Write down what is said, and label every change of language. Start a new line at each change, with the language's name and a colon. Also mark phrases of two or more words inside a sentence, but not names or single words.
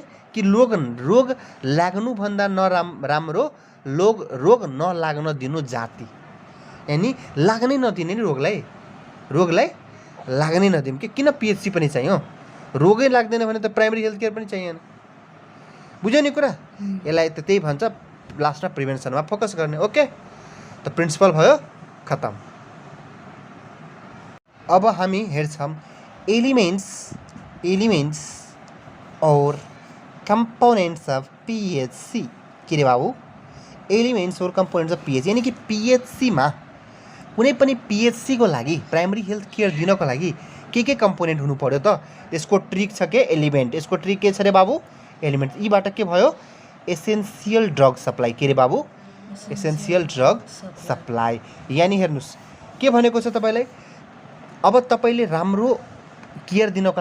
Nepali: कि रोग लाग्नुभन्दा राम्रो रोग नलाग्न दिनु जाति यानी लाग्नै नदिने नि रोगलाई लाग्नै नदिउँ कि किन पिएचसी पनि चाहियो रोगै लाग्दैन भने त
English: primary health care
Nepali: पनि चाहिएन बुझ्यो नि कुरा यसलाई त त्यही भन्छ लास्टमा प्रिभेन्सनमा फोकस गर्ने ओके त प्रिन्सिपल भयो खतम अब हामी हेर्छौँ
English: elements और components of PHC
Nepali: के रे बाबू
English: elements और components of PHC
Nepali: यानी कि पिएचसी में कुनै पनि पिएचसी को लागि
English: primary health care
Nepali: दिनको लागि के कंपोनेंट हुनु पर्यो त यसको ट्रिक छ के एलिमेंट यसको ट्रिक के छ रे बाबू एलिमेंट यीबाट के भयो
English: essential drug supply
Nepali: के रे बाबू
English: essential drug supply
Nepali: यानी हेर्नुस् के भनेको छ तपाईलाई अब तपाईले राम्रो केयर दिनको